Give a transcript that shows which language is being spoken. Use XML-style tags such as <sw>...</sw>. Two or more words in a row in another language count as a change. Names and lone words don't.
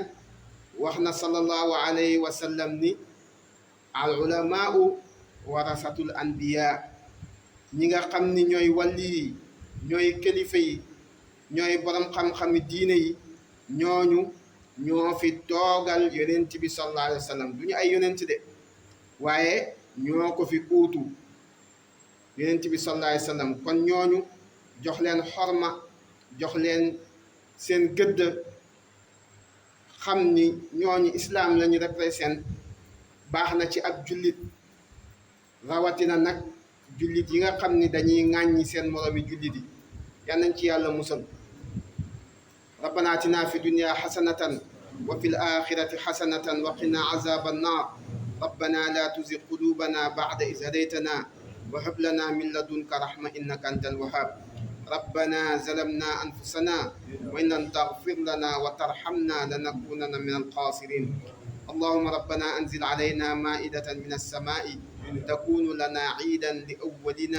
<wo>wax na</wo> <ar>صلى الله عليه وسلم</ar> <wo>ni</wo> <ar>العلماء ورثة الأنبياء</ar> <wo>ñi nga xam ni ñooy wàlli yi ñooy kilifa yi ñooy borom xam-xami diine yi ñooñu ñoo fi toogal yonent bi</wo> <ar>صلى الله عليه وسلم</ar> <wo>du ñu ay yonent de waaye ñoo ko fi uutu yonent bi</wo> <ar>صلى الله عليه وسلم</ar> <wo>kon ñooñu jox leen xorma jox leen seen gëdd xam ni ñooñu islaam la ñu représenté baax na ci ab jullit rawatina nag jullit yi nga xam ni dañuy ŋàññi seen moroomi jullit yi yal nañ ci yàlla musal</wo> <ar>ربنا آتنا في الدنيا حسنة وفي الآخرة حسنة وقنا عذاب النار ربنا لا تزغ قلوبنا بعد إذ هديتنا وهب لنا من لدنك رحمة إنك أنت الوهاب ربنا ظلمنا أنفسنا وإن لم تغفر لنا وترحمنا لنكونن من الخاسرين اللهم ربنا أنزل علينا مائدة من السماء تكون لنا عيدا لأولنا</ar>